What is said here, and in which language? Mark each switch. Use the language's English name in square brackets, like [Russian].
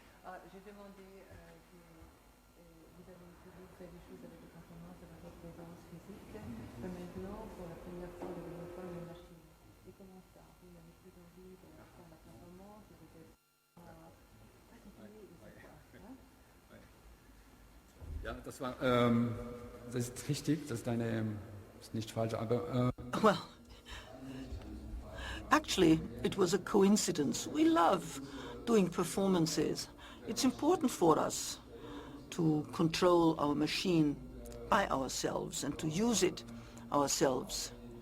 [French] J'ai demandé, vous avez toujours fait des choses avec les performances et avec votre présence physique, mais maintenant, pour la première fois, vous devez faire une machine. Et comment ça? Vous n'avez plus envie de faire la performance, peut-être [German] Ja, das ist richtig, das ist ist nicht falsch, aber [English] Well, actually, it was a coincidence. We love doing performances. It's important for us to control our machine by ourselves and to use it ourselves.